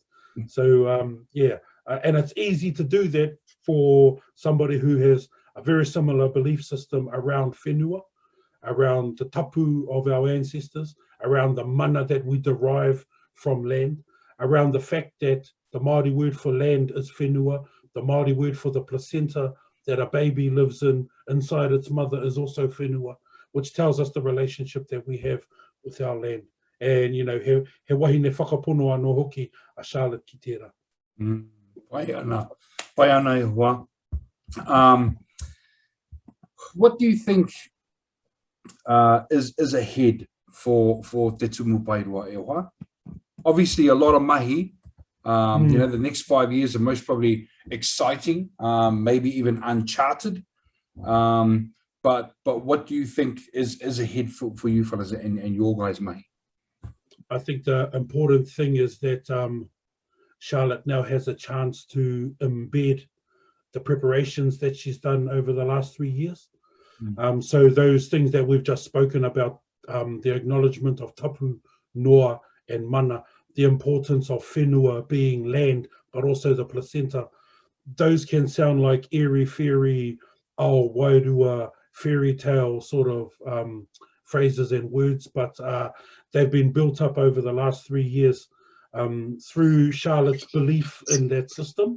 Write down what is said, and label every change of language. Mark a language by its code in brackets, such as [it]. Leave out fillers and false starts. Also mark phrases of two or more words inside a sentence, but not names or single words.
[en] So yeah, and it's easy to do that for somebody who has a very similar belief system around whenua, around the tapu of our ancestors, around the mana that we derive from land, around the fact that the Māori word for land is whenua, the Māori word for the placenta that a baby lives inside its mother is also whenua, which tells us the relationship that we have with our land. And, you know, [mi] he wahine whakaponoa no hoki a Charlotte ki tērā. Pai ana e hoa. [en] What do you think is ahead for Te Tumu Paeroa [mi] e hoa? [en] Obviously, a lot of mahi. You know, the next 5 years are most probably exciting, maybe even uncharted. But what do you think is ahead for you fellas and your guys, mahi? I think the important thing is that Charlotte now has a chance to embed the preparations that she's done over the last 3 years. So those things that we've just spoken about, the acknowledgement of tapu, noa and mana, the importance of whenua being land, but also the placenta, those can sound like airy-fairy, oh, wairua, fairy tale sort of phrases and words, but they've been built up over the last 3 years through Charlotte's belief in that system.